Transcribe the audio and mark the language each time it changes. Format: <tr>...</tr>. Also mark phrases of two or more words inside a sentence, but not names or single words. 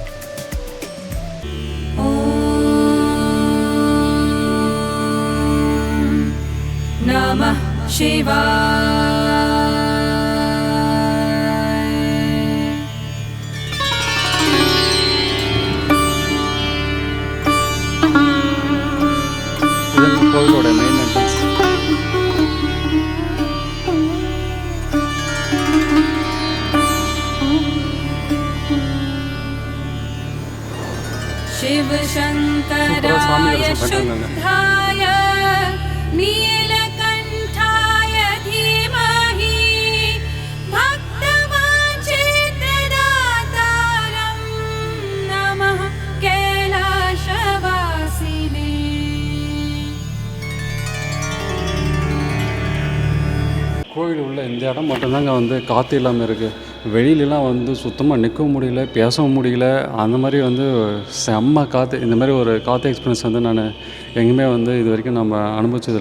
<sa>नमः शिवाय.</sa> <ta>இது கோவிலோட மெயின் என்ட்ரன்ஸ்.</ta> <sa>शिव शंकराय शुद्धाय नीलकंठाय धीमहि भक्तवाञ्छितदातारं नमः कैलासवासिने.</sa> <ta>கோவில் உள்ள இந்த இடம் மட்டும்தாங்க வந்து காற்று இல்லாமல் இருக்குது. வெளியிலலாம் வந்து சுத்தமாக நிற்கவும் முடியல, பேசவும் முடியல. அந்த மாதிரி வந்து செம்ம காற்று. இந்த மாதிரி ஒரு காற்று எக்ஸ்பீரியன்ஸ் வந்து நான் எங்கேயுமே வந்து இது வரைக்கும் நம்ம அனுபவிச்சதில்லை.</ta>